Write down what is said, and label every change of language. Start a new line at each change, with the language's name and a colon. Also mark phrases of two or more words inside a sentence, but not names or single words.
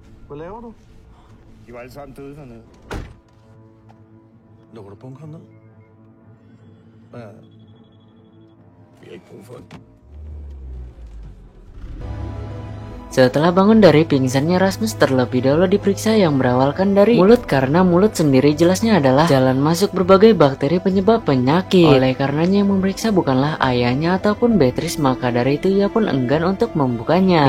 Danish: Hvad laver du? De var alle sammen døde dernede. Lukker du bunkeren ned? Hvad? Vi har ikke brug for det.
Indonesian: Setelah bangun dari pingsannya, Rasmus terlebih dahulu diperiksa yang berawalkan dari mulut, karena mulut sendiri jelasnya adalah jalan masuk berbagai bakteri penyebab penyakit. Oleh karenanya yang memeriksa bukanlah ayahnya ataupun Beatrice, maka dari itu ia pun enggan untuk membukanya.